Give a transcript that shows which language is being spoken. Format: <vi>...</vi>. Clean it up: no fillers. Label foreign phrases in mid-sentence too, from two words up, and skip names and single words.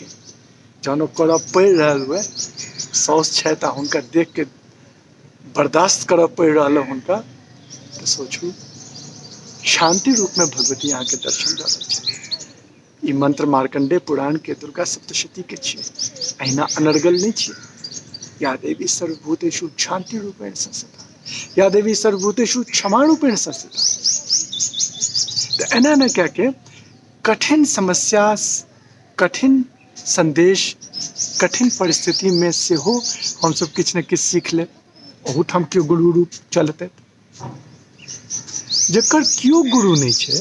<mai>जहन ओ करऽ पड़ि रहल हुए साउस छथि आ हुनका देख के बर्दाश्त करऽ पड़ि रहल हुनका, तऽ सोचू शांति रूप में भगवती अहाँके दर्शन दऽ रहल छै। ई मंत्र मार्कंडेय पुराण के दुर्गा सप्तशती के छियै, अहिना अनर्गल नहीं छियै।</mai> <sa>या देवी सर्वभूतेषु शांति रूपेण संस्थिता, या देवी सर्वभूतेषु क्षमा रूपेण संस्थिता।</sa> <mai>तो एना न कह के कठिन समस्या, कठिन संदेश, कठिन परिस्थिति में से हो हम सब किछ न किछ सीख ले। ओहूठाम केओ गुरु रूप चलते, जकर केओ गुरु नहीं छै।</mai>